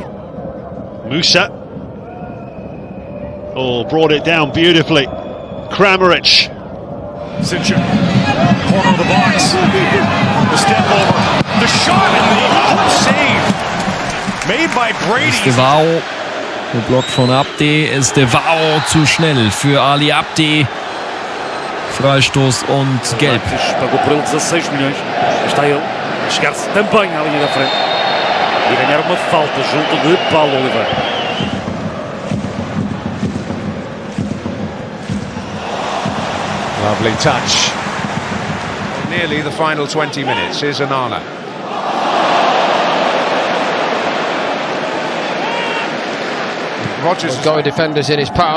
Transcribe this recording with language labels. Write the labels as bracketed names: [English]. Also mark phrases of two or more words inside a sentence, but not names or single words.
[English] Musa. Oh, brought it down beautifully. Kramaric. Sincher, corner of the box, the step over, the shot, and the save made by Brady. [German] Devao, geblockt von Abdi, ist Devao zu schnell für Ali Abdi. Freistoß und Gelb. [Portuguese] Pagou por ele 16 milhões. Está ele a chegar-se também à linha da frente e ganhar uma falta junto de Paulo Oliveira. [English] Lovely touch. Nearly the final 20 minutes. Here's Anala. Rodgers has got defenders in his path.